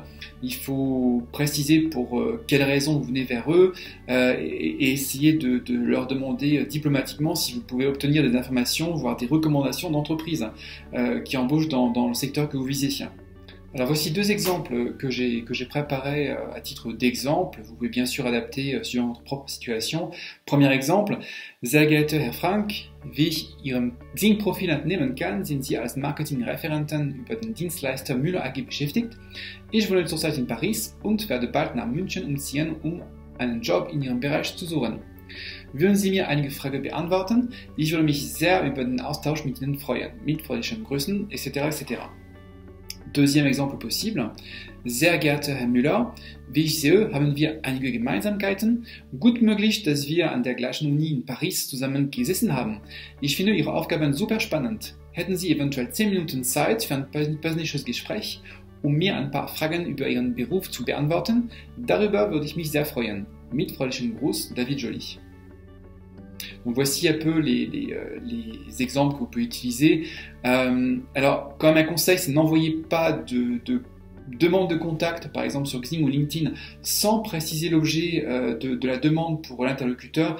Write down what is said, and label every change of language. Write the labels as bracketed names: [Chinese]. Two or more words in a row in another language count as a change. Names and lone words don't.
[French] Il faut préciser pour quelles raisons vous venez vers eux et essayer de leur demander diplomatiquement si vous pouvez obtenir des informations, voire des recommandations d'entreprises qui embauchent dans le secteur que vous visez. Alors voici deux exemples que j'ai préparés à titre d'exemple. Vous pouvez bien sûr adapter suivant votre propre situation. Premier exemple, [German] Sehr geehrter Herr Frank, wie ich Ihrem Xing-Profil entnehmen kann, sind Sie als Marketingreferenten über den Dienstleister Müller AG beschäftigt. Ich wohne zurzeit in Paris und werde bald nach München umziehen, um einen Job in Ihrem Bereich zu suchen. Würden Sie mir einige Fragen beantworten? Ich würde mich sehr über den Austausch mit Ihnen freuen. Mit freundlichen Grüßen, [French] etc. etc. Deuxième exemple possible, [German] Sehr geehrter Herr Müller, wie ich sehe, haben wir einige Gemeinsamkeiten. Gut möglich, dass wir an der gleichen Uni in Paris zusammen gesessen haben. Ich finde Ihre Aufgaben super spannend. Hätten Sie eventuell 10 Minuten Zeit für ein persönliches Gespräch, um mir ein paar Fragen über Ihren Beruf zu beantworten? Darüber würde ich mich sehr freuen. Mit freundlichem Gruß, David Joly. [French] Donc voici un peu les exemples que vous pouvez utiliser. Alors, quand même un conseil, c'est n'envoyez pas de demande de contact, par exemple sur Xing ou LinkedIn, sans préciser l'objet de la demande pour l'interlocuteur.